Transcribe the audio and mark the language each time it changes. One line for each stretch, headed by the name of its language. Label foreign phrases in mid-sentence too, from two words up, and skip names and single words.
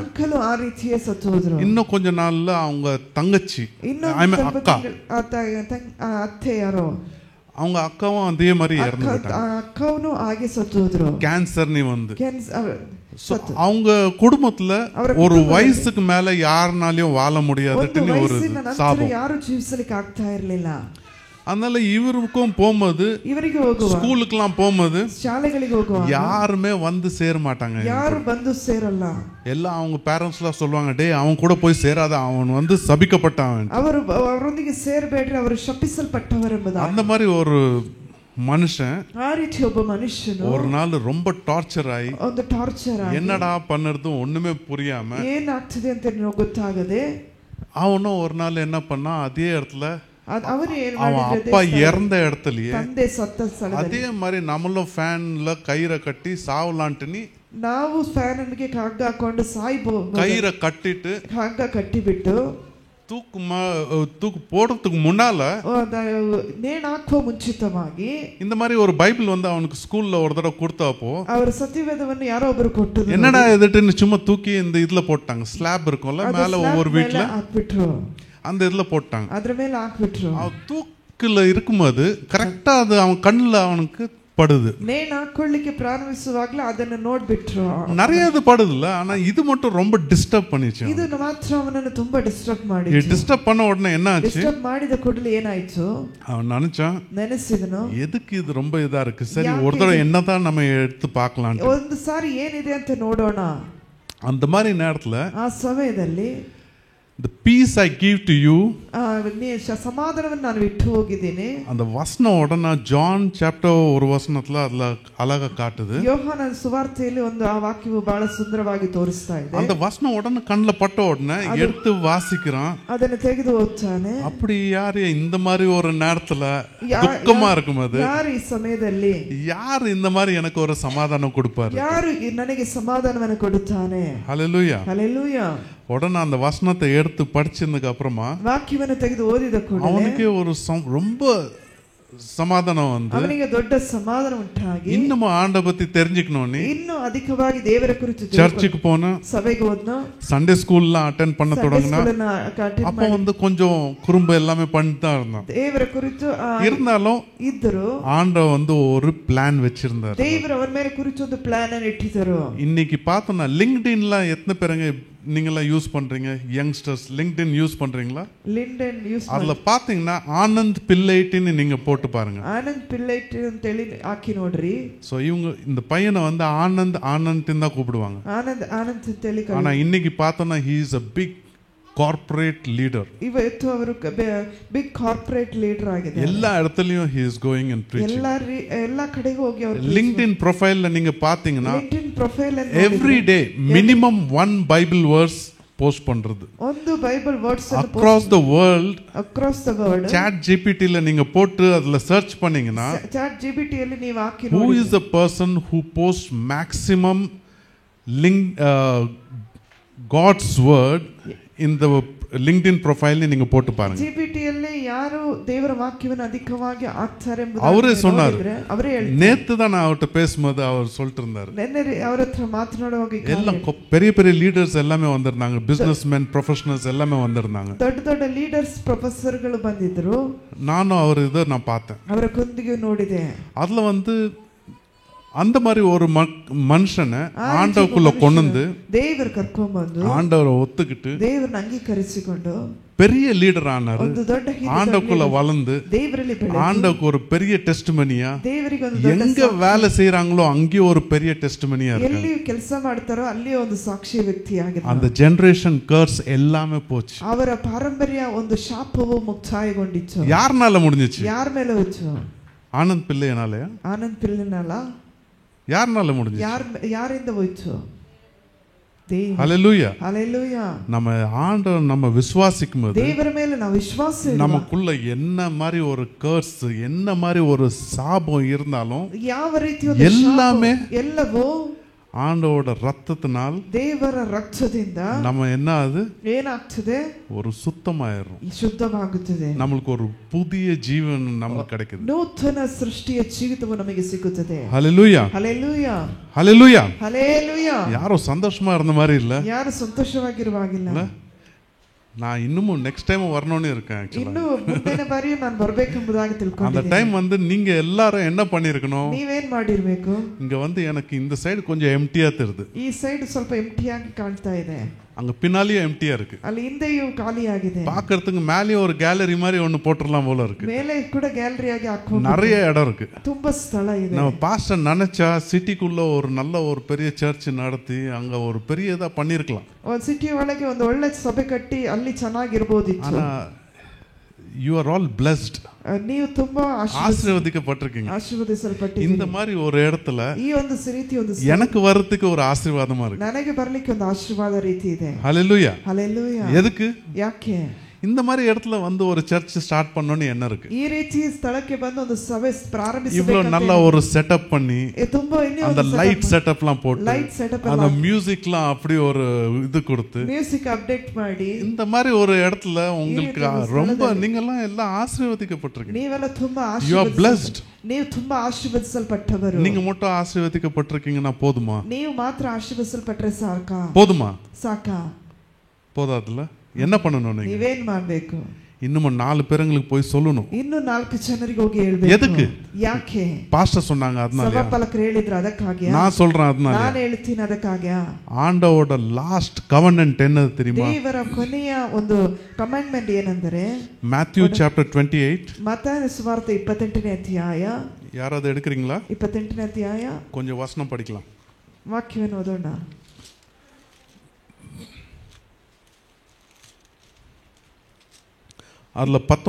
Kannada: ಅಂಕಲ್ ಆ ರೀತಿಯೇ ಸತ್ತು ಹೋದ್ರು.
Tamil: இன்னும் கொஞ்ச நாள்ல அவங்க தங்கச்சி, அக்கா,
Kannada: ಅತ್ತೆ ಯಾರೋ,
Tamil: அவங்க அக்காவும் அதே மாதிரி இறந்துட்டாங்க.
Kannada: ಅಕ್ಕವನು ಹಾಗೆ ಸತ್ತು ಹೋದ್ರು.
Tamil: கேன்சர்னு வந்து அவங்க குடும்பத்துல ஒரு வயசுக்கு மேல யாருனாலையும் வாழ முடியாதுன்னு ஒரு சாபம்.
Kannada: ಯಾರು ಜೀವಿಸಲಿಕ್ಕೆ ಆಗ್ತಾ ಇರಲಿಲ್ಲ.
Tamil: அதனால இவருக்கும் போகும்போது,
Kannada: ಇವರಿಗೆ ಹೋಗುವ
Tamil: ஸ்கூலுக்குலாம் போகும்போது,
Kannada: ಶಾಲೆಗಳಿಗೆ ಹೋಗುವ
Tamil: யாருமே வந்து சேர மாட்டாங்க.
Kannada: யாரும் ಬಂದು ಸೇರಲ್ಲ.
Tamil: எல்லாம் அவங்க பேரண்ட்ஸ்லாம் சொல்லுவாங்க, டேய் அவன் கூட போய் சேராத, அவன் வந்து சபிக்கப்பட்டவன்,
Kannada: ಅವರೊಂದಿಗೆ ಸೇರಬೇಡ್ರಿ, ಅವರು ಶಪಿಸಲ್ಪಟ್ಟವರೆಂಬುದು.
Tamil: அந்த மாதிரி ஒரு மனுஷன்,
Kannada: ಆ ರೀತಿ ಒಬ್ಬ ಮನುಷ್ಯನು
Tamil: ஒரு நாள் ரொம்ப டார்ச்சர் ஆகி,
Kannada: ಒಂದು ಟಾರ್ಚರ್ ಆಗಿ
Tamil: என்னடா பண்ணுறது ஒண்ணுமே புரியாம,
Kannada: ಏನಾಗ್ತಿದೆ ಅಂತ ಗೊತ್ತಾಗದೆ,
Tamil: அவனும் ஒரு நாள் என்ன பண்ணா, அதே இடத்துல அவன் அப்பா இறந்த இடத்துலயே
Kannada: ತಂದೆ ಸತ್ತ ಸ್ಥಳದಲ್ಲಿ
Tamil: அதே மாதிரி நம்மளும் ஃபேன்ல கயிறை கட்டி சாவலான்ட்டு
Kannada: ನಾವು ಫ್ಯಾನ್ ಅಲ್ಲಿಗೆ ಹಗ್ಗ ಹಾಕೊಂಡು ಸಾಯ್ಬಹುದು.
Tamil: கயிறை கட்டிட்டு
Kannada: ಹಗ್ಗ ಕಟ್ಟಿಬಿಟ್ಟು
Tamil: தூக்கு போடுறதுக்கு முன்னால
Kannada: ನೇಣು ಹಾಕುವ ಮುಂಚಿತವಾಗಿ
Tamil: இந்த மாதிரி ஒரு பைபிள் வந்து அவனுக்கு ஸ்கூல்ல ஒரு தடவை கொடுத்தப்போ
Kannada: ಅವರ ಸತ್ಯವೇದವನ್ನು ಯಾರೋ ಒಬ್ಬರು ಕೊಟ್ಟರು.
Tamil: என்னடா இதுன்னு சும்மா தூக்கி இந்த இதுல போட்டாங்க. ஸ்லாப் இருக்கும்ல மேல ஒவ்வொரு வீட்ல
Kannada: ಹಾಕ್ಬಿಟ್ರು.
Tamil: அந்த இதுல போட்டாங்க.
Kannada: ಅದರ ಮೇಲೆ ಹಾಕ್ಬಿಟ್ರು.
Tamil: அவன் தூக்குல இருக்கும்போது கரெக்டா அது அவன் கண்ணுல அவனுக்கு படுது.
Kannada: ನೇಣು ಹಾಕೊಳ್ಳಿಕ್ಕೆ ಪ್ರಾರಂಭಿಸುವಾಗಲೇ ಅದನ್ನ ನೋಡ್ಬಿಟ್ರು.
Tamil: நிறைய இது படுதுல, ஆனா இது மட்டும் ரொம்ப டிஸ்டர்ப் பண்ணிச்சு.
Kannada: ಇದು ಮಾತ್ರ ಅವನನ್ನು ತುಂಬಾ ಡಿಸ್ಟರ್ಬ್ ಮಾಡಿತು.
Tamil: டிஸ்டர்ப் பண்ண உடனே என்ன ஆச்சு?
Kannada: ಡಿಸ್ಟರ್ಬ್ ಮಾಡಿದ ಕೂಡಲೇ ಏನಾಯ್ತು?
Tamil: அவன் நினைச்சான்,
Kannada: ನೆನೆಸಿದನು,
Tamil: எதுக்கு இது ரொம்ப இதா இருக்கு, சரி ஒரு தடவை என்னதான் நம்ம எடுத்து பார்க்கலாம்,
Kannada: ಒಂದು ಸಾರಿ ಏನಿದೆ ಅಂತ ನೋಡೋಣ.
Tamil: அந்த மாதிரி நேரத்துல
Kannada: ಆ ಸಮಯದಲ್ಲಿ
English: the peace I give to you,
Kannada: ಸಮಾಧಾನವನ್ನು ನಾನು ಬಿಟ್ಟು ಹೋಗಿದ್ದೇನೆ.
Tamil: அந்த வசனம் உடனே ஜான் சாப்டர் ஒரு வசனத்துல அதுல அழகா காட்டுது.
Kannada: ಯೋಹಾನ ಸುವಾರ್ತೆಯಲ್ಲಿ ಒಂದು ಆ ವಾಕ್ಯವು ಬಹಳ ಸುಂದರವಾಗಿ ತೋರಿಸ್ತಾ ಇದೆ.
Tamil: அந்த வசனம் உடனே கண்ணுல பட்ட உடனே எடுத்து வாசிக்கிறான்.
Kannada: ಅದನ್ನು ತೆಗೆದು ಓದ್ತಾನೆ.
Tamil: அப்படி யாரு இந்த மாதிரி ஒரு நேரத்துல துக்கமா இருக்கும்போது,
Kannada: யார் ಈ ಸಮಯದಲ್ಲಿ
Tamil: யார் இந்த மாதிரி எனக்கு ஒரு சமாதானம் கொடுப்பாரு,
Kannada: ಯಾರು ನನಗೆ ಸಮಾಧಾನವನ್ನು ಕೊಡುತ್ತಾನೆ?
Tamil: ஹல்லேலூயா ஹல்லேலூயா. உடனே அந்த வசனத்தை எடுத்து படிச்சதுக்கு அப்புறமா
Kannada: ವಾಕ್ಯವನ್ನು ತೆಗೆದು ಓದಿದ ಕೂಡಲೇ
Tamil: அவனுக்கு ஒரு ரொம்ப சமாதானம் வந்து,
Kannada: ಅವನಿಗೆ ದೊಡ್ಡ ಸಮಾಧಾನ ಉಂಟಾಗಿ
Tamil: இன்னும் ஆண்டவரை பத்தி தெரிஞ்சுக்கணும்னு
Kannada: ಇನ್ನೂ ಅಧಿಕವಾಗಿ ದೇವರ ಕುರಿತು
Tamil: சர்ச்சுக்கு போன,
Kannada: ಸಭೆಗೆ ಹೋದ್ನು,
Tamil: சண்டே ஸ்கூல்லாம் அட்டெண்ட் பண்ண தொடங்கினா. அப்ப வந்து கொஞ்சம் குறும்பு எல்லாமே பண்ணிட்டு தான் இருந்தான்.
Kannada: ದೇವರ ಕುರಿತು
Tamil: இருந்தாலும்
Kannada: ಇದ್ದರು,
Tamil: ஆண்டவர் வந்து ஒரு பிளான் வச்சிருந்தார்.
Kannada: ದೇವರು ಅವರ ಮೇಲೆ ಕುರಿತು ಒಂದು ಪ್ಲಾನ್ ಅನ್ನು ಇಟ್ಟಿದ್ದರು.
Tamil: இன்னைக்கு பார்த்தோம்னா லிங்க்டின்ல எத்தனை பேருங்க நீங்களா யூஸ் பண்றீங்க?
English: youngsters LinkedIn use பண்றீங்களா? LinkedIn use
Tamil: அதுல பாத்தீங்கன்னா ஆனந்த் பிள்ளைட்டின்னு நீங்க போட்டு பாருங்க.
Kannada: ஆனந்த் பிள்ளைட்டி ಅಂತ ಹೇಳಿ ಹಾಕಿ ನೋಡ್ರಿ.
Tamil: சோ இவங்க இந்த பையனை வந்து ஆனந்த் ஆனந்த்னு தான் கூப்பிடுவாங்க.
Kannada: ஆனந்த் ஆனந்த் ಅಂತ ಹೇಳಿ.
Tamil: ஆனா இன்னைக்கு பார்த்தோம்னா
English: he is a big corporate leader.
Kannada: ಇವತ್ತು ಅವರು
English: big corporate leader
Kannada: ಆಗಿದೆ.
Tamil: எல்லா இடத்துலயும்
English: he is going and preaching.
Kannada: ಎಲ್ಲ ಕಡೆಗೂ ಹೋಗಿ ಅವರು
English: LinkedIn profile
Tamil: நீங்க பாத்தீங்கன்னா
English: LinkedIn profile every day minimum one bible verse post பண்றது.
Kannada: ಒಂದು
English: bible words across the world chat
Tamil: GPT ல நீங்க போட்டு அதுல சர்ச் பண்ணீங்கன்னா
Kannada: chat GPT ಯಲ್ಲಿ ನೀವು ಹಾಕಿ ನೋಡಿ,
English: who is the person who posts maximum God's word in the LinkedIn profile
Tamil: நீங்க போட்டு பாருங்க.
Kannada: GPT ಯಲ್ಲಿ ಯಾರು ದೇವರ ವಾಕ್ಯವನ್ನು ಅಧಿಕವಾಗಿ ಹಾಕ್ತಾರೆ ಎಂಬುದು
Tamil: ಅವರೇ சொன்னார்.
Kannada: ಅವರೇ ಹೇಳಿದ್ರು.
Tamil: நேத்து தான் நான் அவர்ட்ட பேசும்போது அவர் சொல்லிட்டு இருந்தார்.
Kannada: ನೆನ್ನೆ ಅವರ ಹತ್ರ ಮಾತನಾಡುವಾಗ
Tamil: ಎಲ್ಲ பெரிய பெரிய லீடர்ஸ் எல்லாமே வந்திருந்தாங்க,
English: businessman professionals
Tamil: எல்லாமே வந்திருந்தாங்க.
Kannada: ದೊಡ್ಡ ದೊಡ್ಡ ಲೀಡರ್ಸ್ ಪ್ರೊಫೆಸರ್ಗಳು ಬಂದಿದ್ರು.
Tamil: நானும் அவர் இதை நான் பார்த்தேன்,
Kannada: ಅವರ ಕುಂದಿಗೆ ನೋಡಿದೆ.
Tamil: அதுல வந்து அந்த மாதிரி ஒரு மனுஷனை ஆண்டவருக்குள்ள கொண்டு வந்து
Kannada: ದೇವರು ಕರ್ಕೊಂಡು ಬಂದು
Tamil: ஆண்டவரை ஒத்துக்கிட்டு
Kannada: ದೇವರನ್ನ ಅಂಗೀಕರಿಸಿಕೊಂಡು
Tamil: பெரிய லீடர் ஆனாரு.
Kannada: ಒಂದು ದೊಡ್ಡ
Tamil: ஆண்டவருக்குள்ள வளர்ந்து
Kannada: ದೇವರಲ್ಲಿ ಬೆಳೆದು
Tamil: ஆண்டவருக்கு ஒரு பெரிய டெஸ்டிமனியா,
Kannada: ದೇವರಿಗೆ ಒಂದು ದೊಡ್ಡ
Tamil: எங்க வேலை செய்யறாங்களோ அங்கே ஒரு பெரிய டெஸ்டிமனியா இருக்கு.
Kannada: ಎಲ್ಲಿ ಕೆಲಸ ಮಾಡ್ತಾರೋ ಅಲ್ಲಿ ಒಂದು ಸಾಕ್ಷಿ ವ್ಯಕ್ತಿಯಾಗಿದ್ದ.
Tamil: அந்த
English: generation curse
Tamil: எல்லாமே போச்சு.
Kannada: ಅವರ ಪಾರಂಪರ್ಯ ಒಂದು ಶಾಪವು ಮುಕ್ತಾಯಗೊಂಡಿತು.
Tamil: யார்னால முடிஞ்சிச்சு?
Kannada: ಯಾರ ಮೇಲೆ ಹೋಯ್ತು?
Tamil: ஆனந்த் பிள்ளையனாலயா?
Kannada: ಆನಂದ್ ಪಿಳ್ಳೆನಾಲ
Tamil: யார்னால முடிஞ்சிச்சு?
Kannada: ಯಾರಿಂದ ಹೋಯ್ತು?
Tamil: ஹல்லேலூயா. ஹல்லேலூயா. நம்ம ஆண்டவர் நம்ம விசுவாசிக்கும்போது
Kannada: ದೇವರ ಮೇಲೆ ನಾವು ವಿಶ್ವಾಸ
Tamil: நமக்குள்ள என்ன மாதிரி ஒரு கர்ஸ், என்ன மாதிரி ஒரு சாபம் இருந்தாலும்
Kannada: ಯಾವ ರೀತಿಯ ಒಂದು
Tamil: எல்லாமே
Kannada: ಎಲ್ಲವೂ
Tamil: ஆண்டவரோட ரத்தத்தினால்,
Kannada: ದೇವರ ರಕ್ತದಿಂದ
Tamil: நம்ம என்ன அது
Kannada: ಏನಾಗ್ತದೆ?
Tamil: ஒரு சுத்தமாயிரும்,
Kannada: ಶುದ್ಧವಾಗುತ್ತದೆ.
Tamil: நமக்கு ஒரு புதிய ஜீவன் நமக்கு கிடைக்குது.
Kannada: ನೂತನ ಸೃಷ್ಟಿಯ ಜೀವಿತವು ನಮಗೆ ಸಿಗುತ್ತದೆ.
Tamil: ஹல்லேலூயா.
Kannada: ಹಲ್ಲೇಲೂಯಾ.
Tamil: ஹல்லேலூயா.
Kannada: ಹಲ್ಲೇಲೂಯಾ.
Tamil: யாரோ சந்தோஷமா இருந்த மாதிரி இல்ல,
Kannada: ಯಾರು ಸಂತೋಷವಾಗಿರುವಾಗಿಲ್ಲ.
Tamil: நான் இன்னும்
English: next time
Tamil: வரணும்னு இருக்கேன்.
Kannada: ಇನ್ನು ಮುಂದಿನ ಬಾರಿ ನಾನು ಬರಬೇಕೆಂಬುದಾಗಿ ತಿಳ್ಕೊಂಡಿದ್ದೀನಿ.
Tamil: அந்த டைம் வந்து நீங்க எல்லாரும் என்ன பண்ணிருக்கணும்?
Kannada: ನೀವೇನ್ ಮಾಡಿರಬೇಕು?
Tamil: இங்க வந்து எனக்கு இந்த சைடு கொஞ்சம் எம்டியா தெரியுது,
Kannada: ಈ ಸೈಡ್ ಸ್ವಲ್ಪ ಎಂಟಿಯಾಗಿ ಕಾಣ್ತಾ ಇದೆ,
Tamil: அங்க பின்னாலேயும் எம்டியா இருக்கு,
Kannada: ಅಲ್ಲಿ ಹಿಂದೆಯೂ ಖಾಲಿಯಾಗಿದೆ.
Tamil: பாக்கிறதுக்கு மேலேயும் ஒரு கேலரி மாதிரி ஒன்னு போட்டுறலாம் போல இருக்கு.
Kannada: ಮೇಲೆ ಕೂಡ ಗ್ಯಾಲರಿ ಆಗಿ ಹಾಕಬಹುದು,
Tamil: நிறைய இடம் இருக்கு,
Kannada: ತುಂಬಾ ಸ್ಥಳ ಇದೆ.
Tamil: நம்ம பாஸ்டர் நினைச்சா சிட்டிக்குள்ள ஒரு நல்ல ஒரு பெரிய சர்ச் நடத்தி அங்க ஒரு பெரிய இதா பண்ணிருக்கலாம்.
Kannada: ಒಂದು ಸಿಟಿ ಒಳಗೆ ಒಂದು ಒಳ್ಳೆ ಸಭೆ ಕಟ್ಟಿ ಅಲ್ಲಿ ಚೆನ್ನಾಗಿರಬಹುದಿತ್ತು.
English: ஆனா you are all blessed,
Kannada: ನೀವು ತುಂಬಾ
Tamil: ஆசீர்வதிக்கப்பட்டிருக்கீங்க,
Kannada: ಆಶೀರ್ವದಿಸಲ್ಪಟ್ಟಿದ್ದೀರಿ.
Tamil: இந்த மாதிரி ஒரு இடத்துல
Kannada: ಈ ಒಂದು ರೀತಿ ಒಂದು
Tamil: எனக்கு வரதுக்கு ஒரு ஆசீர்வாதமா இருக்கு.
Kannada: ನನಗೆ ಬರಲಿಕ್ಕೆ ಒಂದು ಆಶೀರ್ವಾದ ರೀತಿ ಇದೆ.
Tamil: ஹல்லேலூயா.
Kannada: ಹಲ್ಲೇಲೂಯಾ.
Tamil: எதுக்கு?
Kannada: ಯಾಕೆ?
Tamil: இந்த மாதிரி இடத்துல வந்து ஒரு சர்ச் ஸ்டார்ட் பண்ணனும்னு என்ன இருக்கு?
Kannada: ಈ ರೀತಿ ಸ್ಥಳಕ್ಕೆ ಬಂದು ಒಂದು ಸಭೆ ಪ್ರಾರಂಭಿಸಬೇಕು.
Tamil: இவ்வளவு நல்ல ஒரு செட்டப் பண்ணி அந்த லைட் செட்டப்லாம் போட்டு அந்த மியூசிக்லாம் அப்படி ஒரு இது கொடுத்து
English: music update ಮಾಡಿ
Tamil: இந்த மாதிரி ஒரு இடத்துல உங்களுக்கு ரொம்ப நீங்கலாம் எல்லாம் ஆசீர்வதிக்கப்பட்டிருக்கீங்க.
Kannada: ನೀವೆಲ್ಲ ತುಂಬಾ
English: you are blessed.
Kannada: ನೀವು ತುಂಬಾ ಆಶೀರ್ವದಿಸಲ್ಪಟ್ಟವರು.
Tamil: நீங்க மட்டும் ஆசீர்வதிக்கப்பட்டிருக்கீங்கன்னா போதுமா?
Kannada: ನೀವು ಮಾತ್ರ ಆಶೀರ್ವದಿಸಲ್ಪಟ್ರೆ ಸಾಕಾ?
Tamil: போதுமா?
Kannada: ಸಾಕಾ?
Tamil: போதாதுல என்ன பண்ணணும்?
Kannada: ನೀವೇನ್ ಮಾಡಬೇಕು?
Tamil: இன்னும் 4 பேருக்கு போய் சொல்லணும்.
Kannada: ಇನ್ನು 4 ಜನರಿಗೆ ಹೋಗಿ ಹೇಳಬೇಕು.
Tamil: எதுக்கு?
Kannada: ಯಾಕೆ?
Tamil: பாஸ்டர் சொன்னாங்க அதனால.
Kannada: ಸಭಾಪಾಲಕರು ಹೇಳಿದ್ರು ಅದಕ್ಕಾಗಿಯಾ?
Tamil: நான் சொல்றேன் அதனால.
Kannada: ನಾನು ಹೇಳ್ತೀನಿ ಅದಕ್ಕಾಗಿಯಾ?
Tamil: ஆண்டவரோட
English: last covenant
Tamil: என்னது தெரியுமா?
Kannada: ದೇವರ ಕೊನೆಯ ಒಂದು ಕಮಾಂಡ್ಮೆಂಟ್ ಏನಂದ್ರೆ
English: Matthew chapter 28.
Kannada: ಮತ್ತಾಯನ ಸುವಾರ್ತೆ 28ನೇ ಅಧ್ಯಾಯ.
Tamil: யாராவது எடுக்கறீங்களா?
Kannada: 28ನೇ ಅಧ್ಯಾಯ.
Tamil: கொஞ்சம் வசனம் படிக்கலாம்.
Kannada: ವಾಕ್ಯವನ್ನು ಓದೋಣ.
Tamil: அதுல